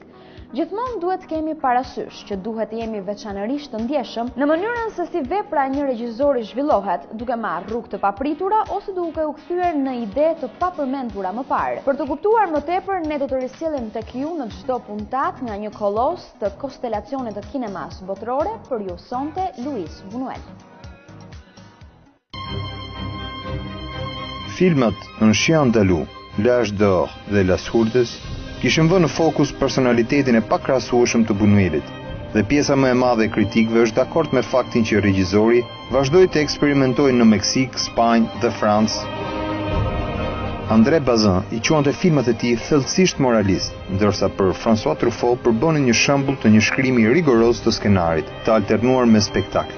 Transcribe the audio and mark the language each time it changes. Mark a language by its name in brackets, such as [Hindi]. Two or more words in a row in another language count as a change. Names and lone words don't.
[Albanian] Gjithmonë duhet të kemi parasysh që duhet të jemi veçanërisht të ndjeshëm në mënyrën se si vepra e një regjizori zhvillohet, duke marrë rrugë të papritura ose duke u kthyer në ide të papërmendura më parë. Për të kuptuar më tepër, ne do të risjellim tek ju në çdo puntat nga një kolos të konstelacionit të kinemas botërore, për ju sonte Luis Buñuel. Filmat Un chien andalou, L'âge d'or dhe Las Hurdes kishin vënë në fokus personalitetin e pakrahasueshëm të Buñuelit, dhe pjesa më e madhe e kritikëve është dakord me faktin që regjizori vazhdoi të eksperimentojë në Meksik, Spanjë dhe Francë. André Bazin i quante filmat e tij thellësisht moralist, ndërsa për François Truffaut përbënin një shembull të një shkrimi rigoroz të skenarit, të alternuar me spektaklin.